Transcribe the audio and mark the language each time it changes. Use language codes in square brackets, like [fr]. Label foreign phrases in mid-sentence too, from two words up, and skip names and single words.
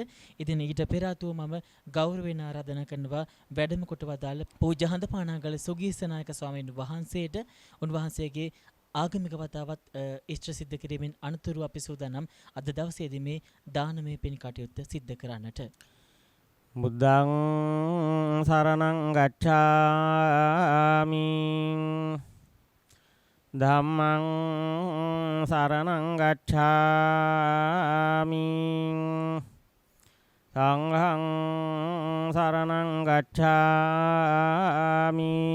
[si] ඉතින් ඊට පෙර ආතුව මම ගෞරවයෙන් ආරාධනා කරනවා වැඩම කොට වදාළ පූජ්‍ය හඳපානාගල සුගීසනායක ස්වාමීන් වහන්සේට උන්වහන්සේගේ ආගමික වතාවත් ඉෂ්ට සිද්ධ කිරීමෙන් අනතුරු අපි සූදානම් අද දවසේදී මේ දානමය පින් කටයුත්ත සිද්ධ කරන්නට. [pi] බුද්ධං සරණං ගච්ඡාමි ධම්මං සරණං ගච්ඡාමි සංඝං සරණං ගච්ඡාමි